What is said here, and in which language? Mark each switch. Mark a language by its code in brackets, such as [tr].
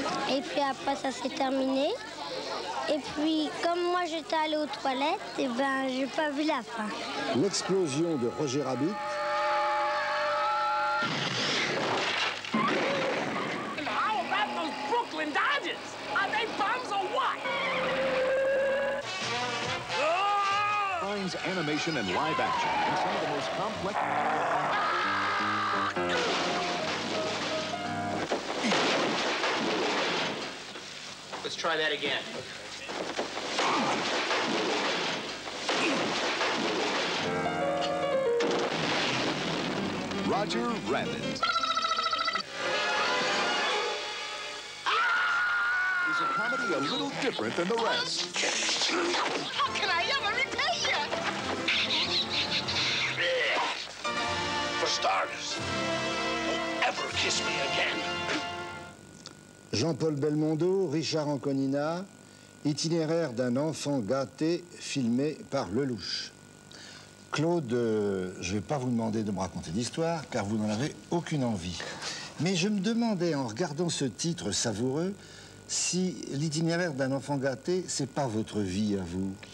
[fr] Et puis après, ça s'est terminé. Et puis, comme moi, j'étais allée aux toilettes, et ben, j'ai pas vu la fin. L'explosion de Roger Rabbit. [en] How about those Brooklyn Dodgers? Are they bums or what? Finds animation and live action in some of the most complex... Let's try that again. Roger Rabbit. Is a comedy a little different than the rest. How can I ever repay you? For starters, don't ever kiss me again. [fr] Jean-Paul Belmondo, Richard Anconina, itinéraire d'un enfant gâté filmé par Lelouch. Claude, je ne vais pas vous demander de me raconter l'histoire, car vous n'en avez aucune envie. Mais je me demandais, en regardant ce titre savoureux, si l'itinéraire d'un enfant gâté, c'est pas votre vie à vous.